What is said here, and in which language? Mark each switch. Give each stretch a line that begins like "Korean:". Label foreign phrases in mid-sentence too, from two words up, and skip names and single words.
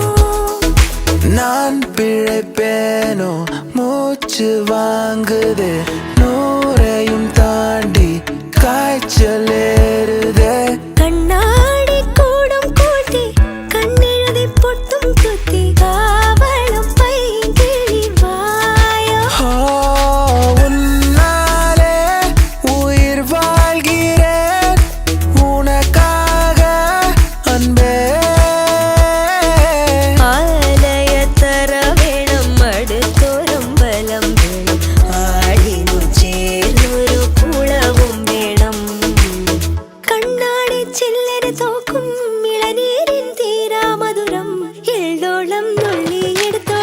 Tamil: நான் பிழைப்பேனோ மூச்சு வாங்குதே நூறையும் தாண்டி காய்ச்சல் ஏறுதே
Malayalam: കണ്ണാടി കൂടം കൂട്ടി കണ്ണെഴുതി പൊട്ടും കുത്തി കാവളം പൈകിളി വായോ
Tamil: ஓ, உன்னாலே உயிர் வாழ்கிறேன் உனக்காக அன்பே
Malayalam: ആലയത്തറ വേണം അടുത്തൊരമ്പലം വേണം ആടിനു ചേർന്നൊരു കുളവും വേണം കണ്ണാടി ചില്ലര തോക്കും ഇളനീരിൻ തീരാ മധുരം എള്ളോളം നുള്ളിയെടുത്തോട്ടെ